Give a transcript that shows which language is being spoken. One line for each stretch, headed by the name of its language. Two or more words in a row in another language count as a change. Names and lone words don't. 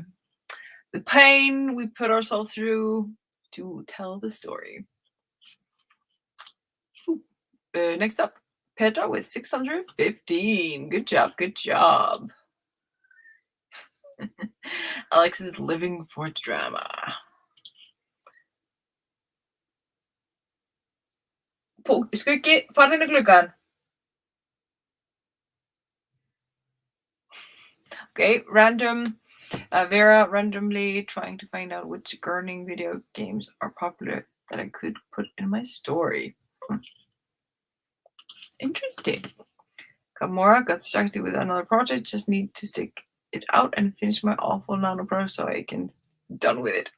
English: The pain we put ourselves through to tell the story. Next up, Petra with 615. Good job, good job. Alex is living for the drama.
Icelandic: Skuggi, farðu inn í gluggann.
English: Okay, random. Vera randomly trying to find out which gardening video games are popular that I could put in my story. Interesting. Kamora got distracted with another project. Just need to stick it out and finish my awful Nano Pro so I can done with it.